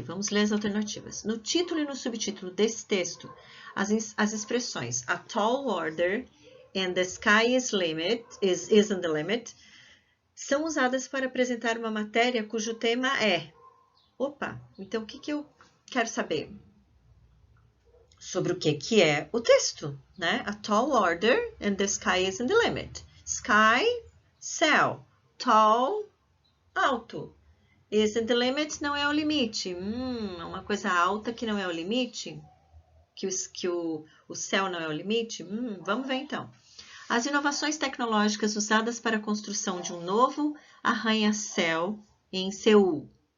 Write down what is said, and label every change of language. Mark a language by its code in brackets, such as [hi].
[pt] Vamos ler as alternativas. No título e no subtítulo desse texto, as expressões [en] a tall order and the sky isn't the limit [pt] são usadas para apresentar uma matéria cujo tema é... Opa, então o que eu quero saber? Sobre o que é o texto, né? [en] A tall order and the sky isn't the limit. [pt] Sky, céu. Tall, alto. [en] Isn't the limit [pt] não é o limite. Uma coisa alta que não é o limite? Que o céu não é o limite? Vamos ver então. As inovações tecnológicas usadas para a construção de um novo arranha-céu em Seul.